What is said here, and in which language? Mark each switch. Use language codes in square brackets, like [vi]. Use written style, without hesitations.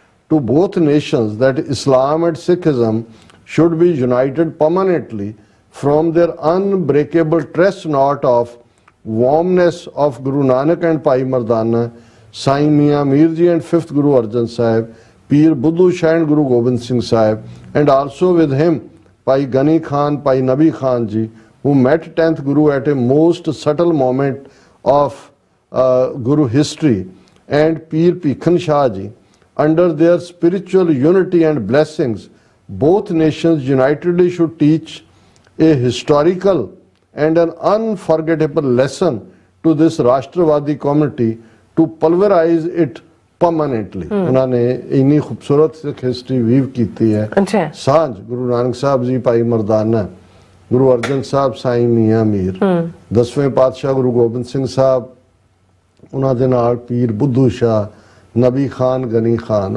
[en] to both nations that Islam and Sikhism should be united permanently from their unbreakable trust knot of warmness of Guru Nanak and Bhai Mardana, Sai Mian Mir Ji and 5th Guru Arjan Sahib, Pir Buddhu Shah and Guru Gobind Singh Sahib, and also with him Bhai Ghani Khan, Bhai Nabi Khan Ji, who met 10th Guru at a most subtle moment of Guru history, and Pir Bhikhan Shah Ji. Under their spiritual unity and blessings, both nations unitedly should teach a historical and an unforgettable lesson to this Rashtravadi community to pulverize it permanently. [pa] ਉਹਨਾਂ ਨੇ ਇੰਨੀ ਖੂਬਸੂਰਤ ਸਿੱਖ history we've ਕੀਤੀ ਹੈ ਸਾਂਝ ਗੁਰੂ ਨਾਨਕ ਸਾਹਿਬ ਜੀ ਭਾਈ ਮਰਦਾਨਾ ਗੁਰੂ ਅਰਜਨ ਸਾਹਿਬ, ਸਾਈਂ ਮੀਆਂ ਮੀਰ, 10ਵੇਂ ਪਾਤਸ਼ਾਹ ਗੁਰੂ ਗੋਬਿੰਦ ਸਿੰਘ ਸਾਹਿਬ, ਉਹਨਾਂ ਦੇ ਨਾਲ ਪੀਰ ਬੁੱਧੂ ਸ਼ਾਹ, ਨਬੀ ਖਾਨ, ਗਨੀ ਖਾਨ।